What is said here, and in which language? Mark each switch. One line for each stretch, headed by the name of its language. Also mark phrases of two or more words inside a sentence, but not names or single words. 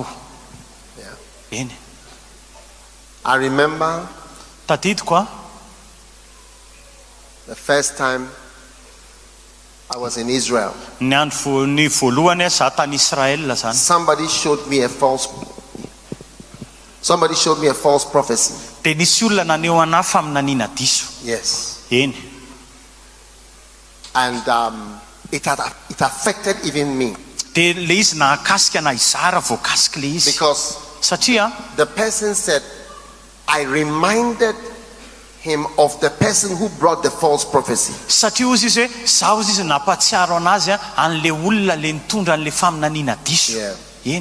Malagasy: Eny.
English: I remember
Malagasy: tadidiko
English: the first time I was in Israel.
Malagasy: Ny andro ny voalohany za tany Israel zany.
English: Somebody showed me a false prophecy.
Malagasy: Dia nisy olona naneho anahy faminaniana diso.
English: Yes.
Malagasy: Eny.
English: And it affected even me. Because the person said, I reminded him of the person who brought the false prophecy. Yeah.